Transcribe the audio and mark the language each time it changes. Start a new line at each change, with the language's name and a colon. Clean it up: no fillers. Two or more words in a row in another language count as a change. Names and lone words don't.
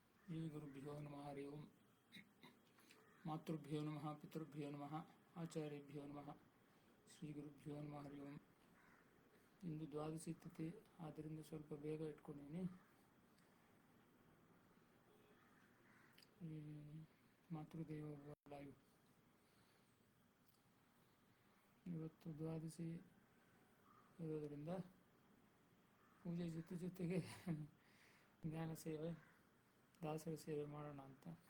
Sanskrit: श्रीगुरुभ्यो नमः हरि ओम मातृभ्यो नमः पितृभ्यो नमः आचार्यभ्यो नमः ಶ್ರೀಗುರುಭ್ಯೋ ನಮಃ ಹರಿ ಓಂ.
Kannada: ಇಂದು ದ್ವಾದಶಿ ತಿಥಿ, ಆದ್ದರಿಂದ ಸ್ವಲ್ಪ ಬೇಗ ಇಟ್ಕೊಂಡಿದ್ದೀನಿ. ಈ ಮಾತೃದೇವ ಲೈವ್ ಇವತ್ತು ದ್ವಾದಶಿ ಇರೋದರಿಂದ ಪೂಜೆ ಜೊತೆಗೆ ಜ್ಞಾನ ಸೇವೆ, ದಾಸರ ಸೇವೆ ಮಾಡೋಣ ಅಂತ.